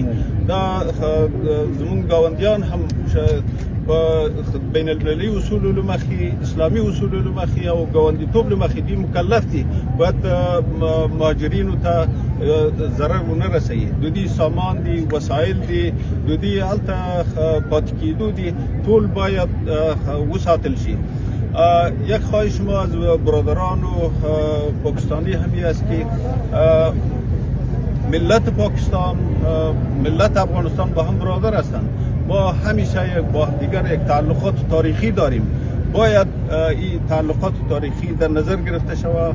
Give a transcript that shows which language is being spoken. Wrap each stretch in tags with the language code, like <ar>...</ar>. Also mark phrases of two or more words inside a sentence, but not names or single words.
<ps>دا زموږ ګاونډیان هم په بین المللي اصولو له مخې، اسلامي اصولو له مخې او ګاونډیتوب له مخې دوی مکلف دي باید مهاجرینو ته ضرر ونه رسوي. د دوی سامان دي، وسایل دي، د دوی هلته پاتې کېدو دي، ټول باید وساتل شي.</ps> <fa>یک خواهش ما از برادران و پاکستانی همی است که ملت پاکستان، ملت افغانستان با هم برادر هستند. ما همیشه با دیگر یک تعلقات تاریخی داریم. باید این تعلقات تاریخی در نظر گرفته شود.</fa>